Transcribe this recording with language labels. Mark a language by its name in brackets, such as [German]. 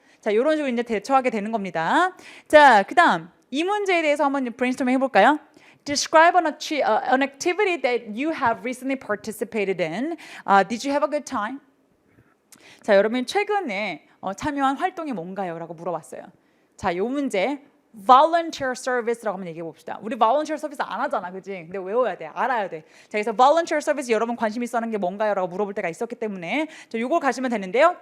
[Korean] 자, 이런 식으로 이제 대처하게 되는 겁니다. 자, 그 다음 이 문제에 대해서 한번 브레인스토밍 해볼까요? [English] Describe an activity that you have recently participated in. Did you have a good time? [Korean] 자, 여러분 최근에 참여한 활동이 뭔가요? 라고 물어봤어요. 자, 요 문제 volunteer service라고 한번 얘기해 봅시다. 우리 volunteer service 안 하잖아, 그지? 근데 외워야 돼, 알아야 돼. 자, 그래서 volunteer service 여러분 관심 있어 하는 게 뭔가요?라고 물어볼 때가 있었기 때문에 저 요걸 가시면 되는데요.